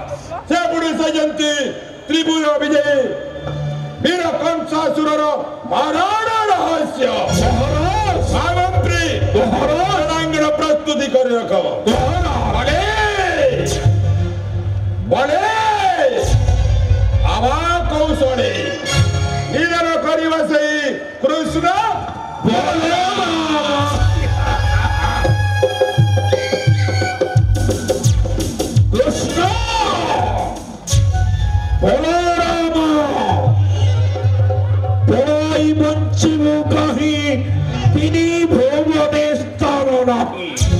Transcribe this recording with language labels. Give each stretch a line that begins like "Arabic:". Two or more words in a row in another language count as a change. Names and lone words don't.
Odia: ସେ ପୁଣି ସଜନ୍ତି ତ୍ରିଭୁଜ ବିଜୟୀ ବୀର କଂସାସୁରର ମାରଣ ରହସ୍ୟ ମହାମନ୍ତ୍ରୀ ରଣାଙ୍ଗନ ପ୍ରସ୍ତୁତି କରି ରଖ ବଳେ ବଳେ ଆବା କୌଶଳେ ନିଧନ କରିବା ସେଇ କୃଷ୍ଣ ବଳରାମ କୃଷ୍ଣ ବଳରାମ ପଡ଼ାଇ ବଞ୍ଚିବ କାହିଁ ତିନି ଭୁବନେ ସ୍ଥାନ ନାହିଁ